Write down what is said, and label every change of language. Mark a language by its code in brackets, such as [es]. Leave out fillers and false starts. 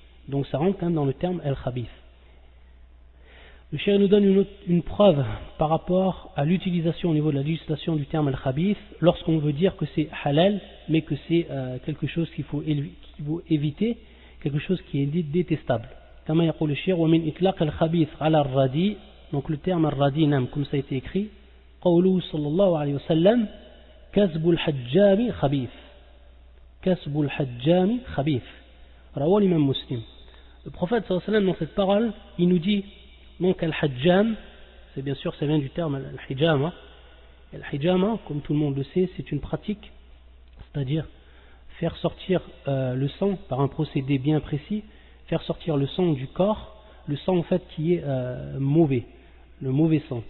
[fr] Donc ça rentre quand même dans le terme al-khabith. Le cheikh nous donne une preuve par rapport à l'utilisation au niveau de la législation du terme al-khabith lorsqu'on veut dire que c'est halal, mais que c'est quelque chose qu'il faut éviter, quelque chose qui est détestable. [ar] Comme يقول الشيخ ومن إطلاق الخبيث على الردي, [fr] donc le terme al-radi, comme ça a été écrit, [ar] قوله صلى الله عليه وسلم كسب الحجام خبيث, كسب الحجام خبيث, رواه l'imam Muslim. [fr] Le prophète sallallahu alayhi wa sallam, dans cette parole, il nous dit donc al-hajjam, c'est bien sûr, ça vient du terme al-hijama. Al-hijama, comme tout le monde le sait, c'est une pratique, c'est-à-dire faire sortir le sang par un procédé bien précis, faire sortir le sang du corps, le sang en fait qui est mauvais, le mauvais sang.